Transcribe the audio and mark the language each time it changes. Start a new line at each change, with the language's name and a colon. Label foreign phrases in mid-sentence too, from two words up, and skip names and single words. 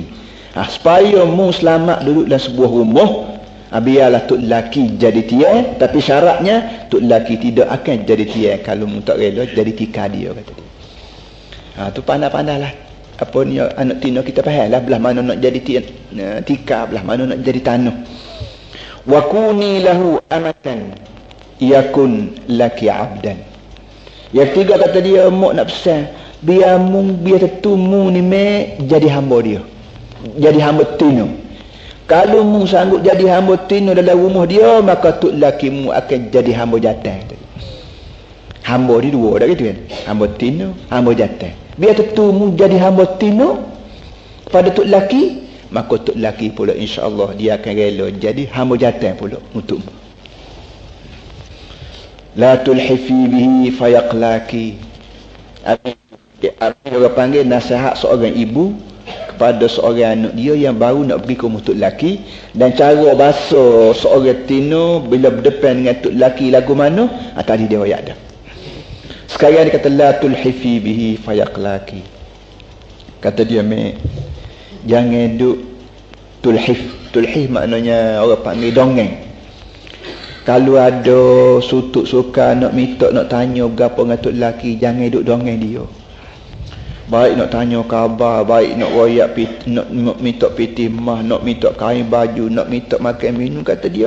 Malay: Supaya mu selamat duduk dalam sebuah rumah, biarlah tok laki jadi tiang, tapi syaratnya tok laki tidak akan jadi tiang kalau mu tak rela jadi tikar dia, kata dia. Tu pandai-pandailah. Apa ni anak tino kita faham lah belah mana nak jadi tikar, belah mana nak jadi tanah.
Arabic: وكوني له أمة يكن لك عبدا.
Malay: Yang tiga kata dia, mak nak pesan, biar tetemu ni jadi hamba dia, jadi hamba tino. Kalau mu sanggup jadi hamba tino dalam rumah dia, maka tok laki mu akan jadi hamba jantan. Hamba ni dua dah gitu kan. Hamba tino, hamba jantan. Biar tentu mu jadi hamba tino pada tok laki, maka tok laki pula insya-Allah dia akan rela jadi hamba jantan pula untuk mu.
Arabic: لا تلحفي به فيقلاك.
Malay: Orang panggil nasihat seorang ibu kepada seorang anak dia yang baru nak pergi ke rumah tok laki, dan cara bahasa seorang tino bila berdepan dengan tok laki lagu mana, tadi dia royak dah. Sekarang dia kata
Arabic: لا تلحفي به فيقلاك.
Malay: Kata dia jangan duk tulhif. Tulhif maknanya orang panggil dongeng. Kalau ada sutut suka nak minta nak tanya berapa dengan tok laki, jangan duk dongeng dia. Baik nak tanya khabar, baik nak royak, nak minta piti mah, nak minta kain baju, nak minta makan minum, kata dia.